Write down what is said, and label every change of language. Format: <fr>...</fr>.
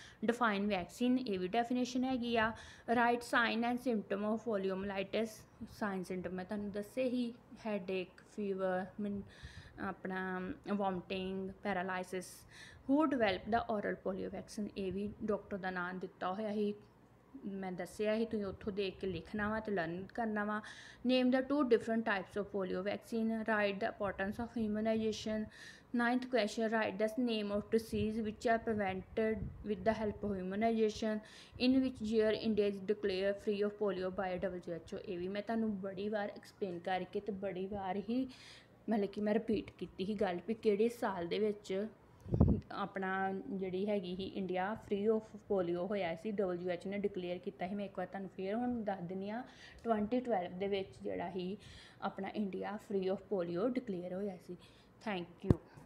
<en>define vaccine,</en> <pa>ਇਹ ਵੀ definition ਹੈਗੀ ਆ।</pa> <en>write sign and symptom of poliomyelitis, sign symptom</en> <pa>ਮੈਂ ਤੁਹਾਨੂੰ ਦੱਸੇ ਹੀ,</pa> <en>Headache, fever, ਆਪਣਾ vomiting, paralysis. Who develop the oral polio vaccine,</en> <pa>ਇਹ ਵੀ ਡਾਕਟਰ ਦਾ ਨਾਮ ਦਿੱਤਾ ਹੋਇਆ ਸੀ, ਮੈਂ ਦੱਸਿਆ ਹੀ, ਤੁਸੀਂ ਉੱਥੋਂ ਦੇਖ ਕੇ ਲਿਖਣਾ ਵਾ ਤੇ ਲਰਨ ਕਰਨਾ ਵਾ।</pa> <en>Name the 2 different types of polio vaccine. Write the importance of immunization. 9th question, write the name of disease which are prevented with the help of immunization, in which year India is declared free of polio by WHO।</en> <pa>ਇਹ ਵੀ ਮੈਂ ਤੁਹਾਨੂੰ ਬੜੀ ਵਾਰ explain ਕਰਕੇ ਤੇ ਬੜੀ ਵਾਰ ਹੀ ਮਤਲਬ ਕਿ ਮੈਂ ਰਿਪੀਟ ਕੀਤੀ ਸੀ ਗੱਲ ਵੀ ਕਿਹੜੇ ਸਾਲ ਦੇ ਵਿੱਚ ਆਪਣਾ ਜਿਹੜੀ ਹੈਗੀ ਸੀ ਇੰਡੀਆ ਫ੍ਰੀ ਆਫ ਪੋਲੀਓ ਹੋਇਆ ਸੀ, WHO ਨੇ ਡਿਕਲੇਅਰ ਕੀਤਾ ਸੀ। ਮੈਂ ਇੱਕ ਵਾਰ ਤੁਹਾਨੂੰ ਫੇਰ ਹੁਣ ਦੱਸ ਦਿੰਦੀ ਹਾਂ, 2012 ਦੇ ਵਿੱਚ ਜਿਹੜਾ ਸੀ ਆਪਣਾ India free of polio declare ਹੋਇਆ ਸੀ। Thank you.</pa>